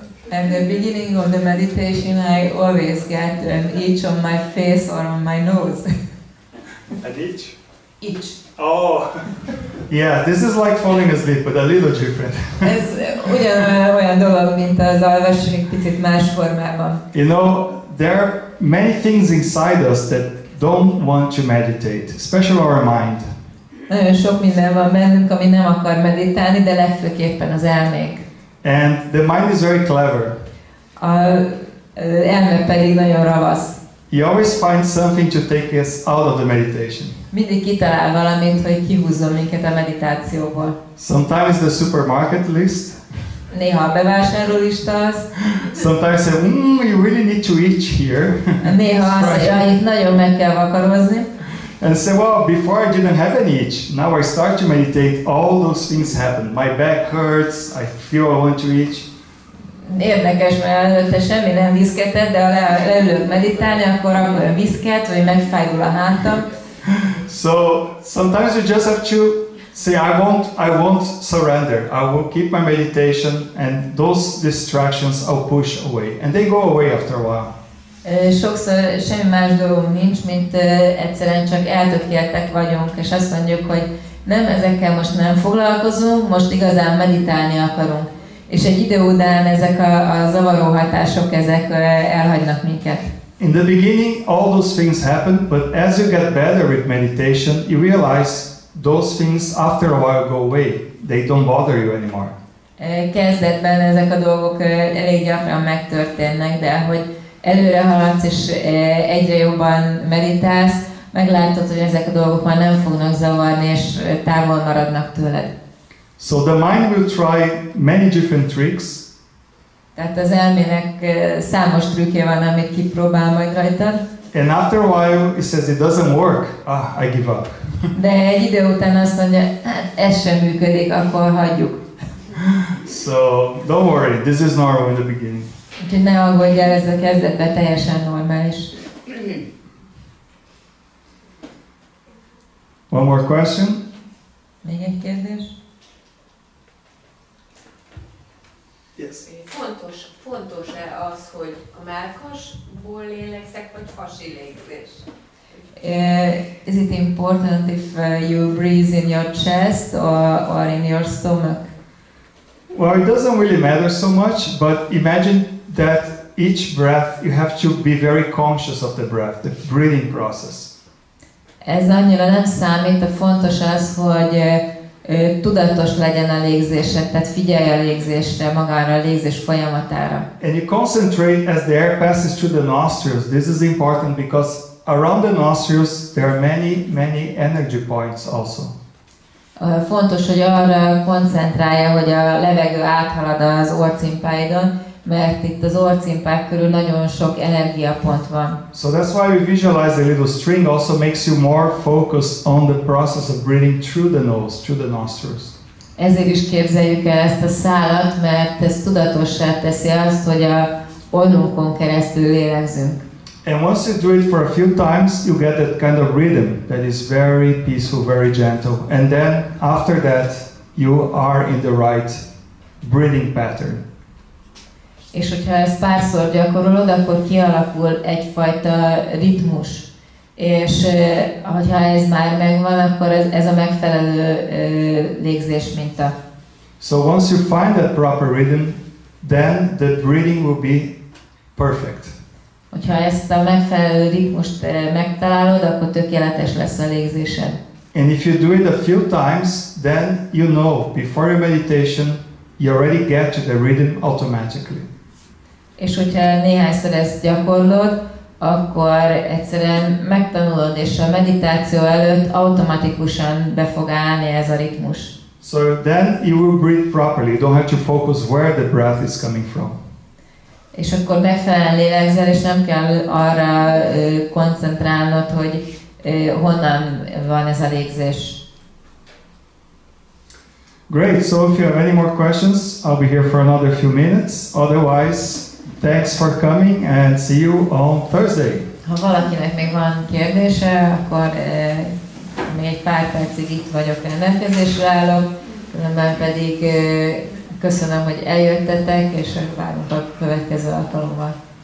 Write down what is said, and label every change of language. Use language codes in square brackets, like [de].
[en] At the beginning of the meditation, I always get an itch on my face or on my nose. An itch? Itch. Oh, yeah, this is like falling asleep, but a little different. [hu] Ez olyan dolog, mint az alvás, csak egy picit más formában. [en] You know, there are many things inside us that don't want to meditate, especially our mind. [hu] Nagyon sok minden van bennünk, ami nem akar meditálni, de legfőképpen az elmék. [en] And the mind is very clever. [hu] Az elme pedig nagyon ravasz. [en] He always finds something to take us out of the meditation. [hu] Mindig kitalál valamit, hogy kihúzzon minket a meditációból. [en] Sometimes the supermarket list. [hu] Néha a bevásárlólista az. [en] Sometimes say, you really need to itch here. [hu] Néha azt mondja, hogy itt nagyon meg kell vakarozni. [en] And say, well, before I didn't have any itch. Now I start to meditate, all those things happen. My back hurts, I feel I want to itch. [hu] Érdekes, mert előtte semmi nem viszketett, de ha leülök meditálni, akkor viszket, vagy megfájdul a hátam. [en] So sometimes you just have to say, I won't surrender. I will keep my meditation, and those distractions I'll push away, and they go away after a while. [hu] Sokszor semmi más dolgunk nincs, mint egyszerűen csak eltökéltek vagyunk, és azt mondjuk, hogy nem, ezekkel most nem foglalkozunk, most igazán meditálni akarunk. És egy idő után ezek a zavaró hatások, ezek elhagynak minket. [en] In the beginning, all those things happen, but as you get better with meditation, you realize those things after a while go away. They don't bother you anymore. [hu] Kezdetben ezek a dolgok elég gyakran megtörténnek, de ahogy előre haladsz és egyre jobban meditálsz, meglátod, hogy ezek a dolgok már nem fognak zavarni, és távol maradnak tőled. [en] So the mind will try many different tricks. [hu] Tehát az elmének számos trükkje van, amit kipróbál majd rajtad. [en] And after a while, it says it doesn't work. I give up. [hu] De egy idő után azt mondja, hát ez sem működik, akkor hagyjuk. [en] So don't worry, this is normal in the beginning. [hu] Úgyhogy ne aggódj el, ez a kezdetben teljesen normális. [en] One more question? [hu] Még egy kérdés? [en] Yes. [hu] Fontos-e az, hogy a mellkasból lélegzek, vagy hasi légzés? [en] Is it important if you breathe in your chest or in your stomach? Well, it doesn't really matter so much, but imagine that each breath you have to be very conscious of the breath, the breathing process. [hu] Ez annyira nem számít, a fontos az, hogy tudatos legyen a légzésed, tehát figyelj a légzésre, magára a légzés folyamatára. [en] And you concentrate as the air passes through the nostrils. This is important because around the nostrils there are many energy points also. [hu] Fontos, hogy arra koncentrálja, hogy a levegő áthalad az orrcimpáidon, mert itt az orrcimpák körül nagyon sok energiapont van. [en] So that's why we visualize the little string also makes you more focused on the process of breathing through the nose, through the nostrils. [hu] Ezért is képzeljük el ezt a szálat, mert ez tudatossá teszi azt, hogy a orrunkon keresztül lélegzünk. [en] And once you do it for a few times, you get that kind of rhythm that is very peaceful, very gentle. And then after that, you are in the right breathing pattern. [hu] És hogyha ezt párszor gyakorolod, akkor kialakul egyfajta ritmus. És hogyha ez már megvan, akkor ez a megfelelő légzés minta. [en] So once you find that proper rhythm, then the breathing will be perfect. [hu] Hogyha ezt a megfelelő ritmust megtalálod, akkor tökéletes lesz a légzésed. [en] And if you do it a few times, then you know, before your meditation, you already get to the rhythm automatically. [hu] És hogyha néhányszor ezt gyakorlod, akkor egyszerűen megtanulod, és a meditáció előtt automatikusan be fog állni ez a ritmus. [en] So then you will breathe properly. You don't have to focus where the breath is coming from. [hu] És akkor megfelelően lélegzel, és nem kell arra koncentrálnod, hogy honnan van ez a légzés. [en] Great, so if you have any more questions, I'll be here for another few minutes. Otherwise, thanks for coming and see you on Thursday. [hu] Ha valakinek még van kérdése, akkor még egy pár percig itt vagyok, rendelkezésre állok, különben pedig köszönöm, hogy eljöttetek, és várunk a következő alkalommal.